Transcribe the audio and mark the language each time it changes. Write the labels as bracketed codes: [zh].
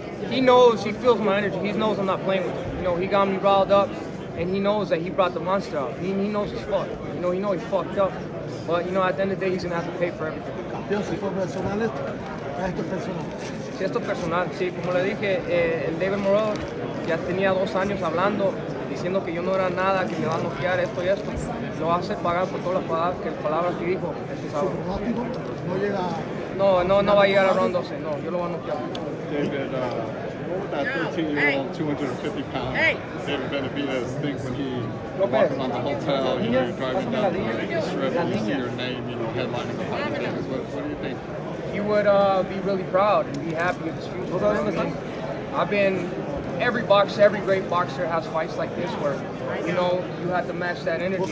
[en] He knows, he feels my energy. He knows I'm not playing with him. You know, he got me riled up. And he knows that he brought the monster out. He knows he's fucked. You know, he fucked up. But, you know, at the end of the day, he's going to have to pay for everything. [es] Campeón, si fue personal esto, esto personal. Si esto es personal, sí. Como le dije, el David Morrell ya tenía 2 años hablando, diciendo que yo no era nada, que me va a noquear esto y esto. Lo va a hacer pagar por todas las palabras que dijo este sábado. No llega... No va a llegar a round 12. No, yo lo voy a noquear. [en] David, what would that 13-year-old, 250-pound David Benavidez think when he walks around the hotel, you know, you're driving down the strip and you see your name, you know, headlining the fight? What do you think? He would be really proud and be happy with his future. I've been, every great boxer has fights like this where, you know, you have to match that energy.